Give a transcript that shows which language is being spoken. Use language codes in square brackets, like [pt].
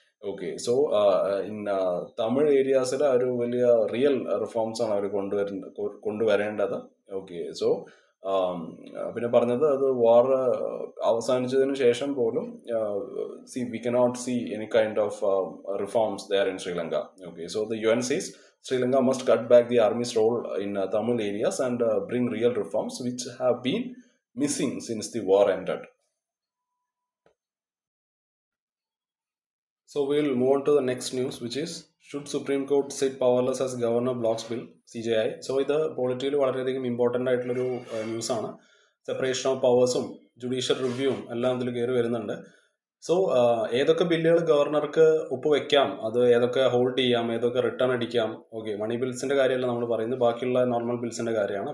[ml] Okay, so in Tamil ഏരിയാസിൽ ഒരു വലിയ real reforms ആണ് അവർ കൊണ്ടുവരേണ്ടത്. [en] okay, so [ml] പിന്നെ പറഞ്ഞത് അത് വാർ അവസാനിച്ചതിന് ശേഷം പോലും [en] We cannot see any kind of reforms there in Sri Lanka. Okay, so the UN says Sri Lanka must cut back the army's role in Tamil areas and bring real reforms which have been missing since the war ended. So we'll move on to the next news, which is should Supreme Court sit powerless as Governor blocks bill, CJI. [ml] So ഇത് politically വളരെയധികം important ആയിട്ടുള്ളൊരു ന്യൂസാണ്. Separation of പവേഴ്സും judicial റിവ്യൂവും എല്ലാം ഇതിൽ കയറി വരുന്നുണ്ട്. So ഏതൊക്കെ ബില്ലുകൾ ഗവർണർക്ക് ഒപ്പുവെക്കാം, അത് ഏതൊക്കെ ഹോൾഡ് ചെയ്യാം, ഏതൊക്കെ റിട്ടേൺ അടിക്കാം. ഓക്കെ, മണി ബിൽസിന്റെ കാര്യമല്ല നമ്മൾ പറയുന്നത്, ബാക്കിയുള്ള നോർമൽ ബിൽസിന്റെ കാര്യമാണ്.